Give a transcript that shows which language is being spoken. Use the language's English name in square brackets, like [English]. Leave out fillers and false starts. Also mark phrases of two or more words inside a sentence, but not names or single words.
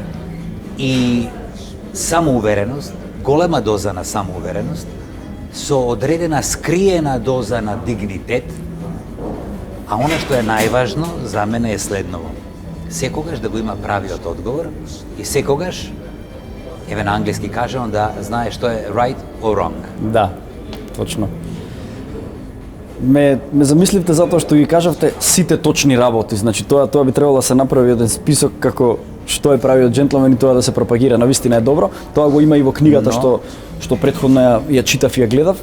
[Macedonian] И самоувереност, голема доза на самоувереност, со одредена скриена доза на дигнитет, а она што е најважно за мене е следново. Секогаш да го има правиот одговор и секогаш, еве на англиски кажано, да знае што е [English] right or wrong. [Macedonian] Да, точно. Ме замисливте затоа што ги кажавте сите точни работи. Значи тоа би требало да се направи еден список како што е правиот джентлмен и тоа да се пропагира. Навистина е добро. Тоа го има и во книгата што претходно ја читав и ја гледав.